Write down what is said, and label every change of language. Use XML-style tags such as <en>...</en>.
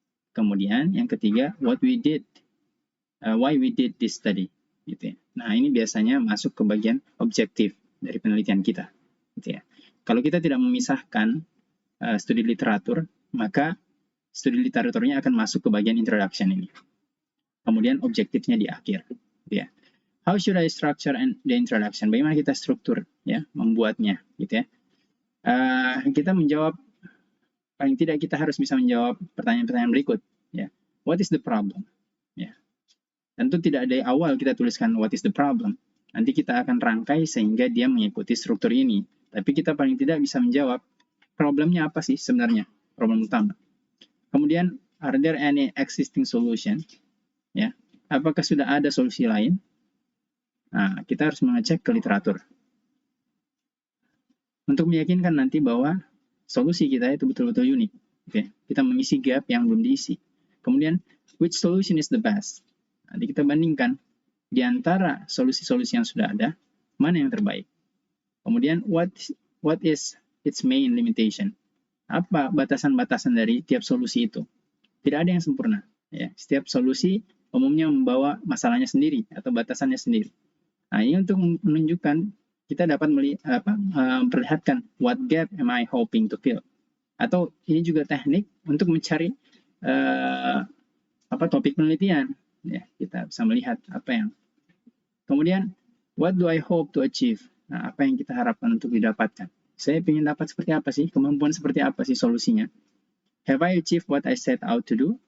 <id>Kemudian yang ketiga</id> <en>what we did, why we did this study,</en> <id>gitu ya. Nah, ini biasanya masuk ke bagian objektif dari penelitian kita, gitu ya. Kalau kita tidak memisahkan studi literatur, maka studi literaturnya akan masuk ke bagian introduction ini. Kemudian objektifnya di akhir, gitu ya.</id> <en>How should I structure the introduction?</en> <id>Bagaimana kita struktur, ya, membuatnya, gitu ya. Kita menjawab, paling tidak kita harus bisa menjawab pertanyaan-pertanyaan berikut, ya.</id> <en>What is the problem? Ya.</en> <id>Tentu tidak dari awal kita tuliskan</id> <en>what is the problem.</en> <id>Nanti kita akan rangkai sehingga dia mengikuti struktur ini. Tapi kita paling tidak bisa menjawab problemnya apa sih sebenarnya, problem utama.</id> <en>Kemudian, are there any existing solution?</en> <id>Ya, apakah sudah ada solusi lain? Nah, kita harus mengecek ke literatur untuk meyakinkan nanti bahwa solusi kita itu betul-betul unik. Okay. Kita mengisi gap yang belum diisi. Kemudian,</id> <en>which solution is the best?</en> <id>Nanti kita bandingkan di antara solusi-solusi yang sudah ada, mana yang terbaik.</id> <en>Kemudian, what is its main limitation?</en> <id>Apa batasan-batasan dari tiap solusi itu? Tidak ada yang sempurna. Ya. Setiap solusi umumnya membawa masalahnya sendiri atau batasannya sendiri. Nah, ini untuk menunjukkan kita dapat memperlihatkan</id> <en>what gap am I hoping to fill.</en> <id>Atau ini juga teknik untuk mencari topik penelitian. Ya, kita bisa melihat apa yang.</id> <en>Kemudian, what do I hope to achieve?</en> <id>Nah, apa yang kita harapkan untuk didapatkan? Saya ingin dapat seperti apa sih? Kemampuan seperti apa sih solusinya?</id> <en>Have I achieved what I set out to do?</en>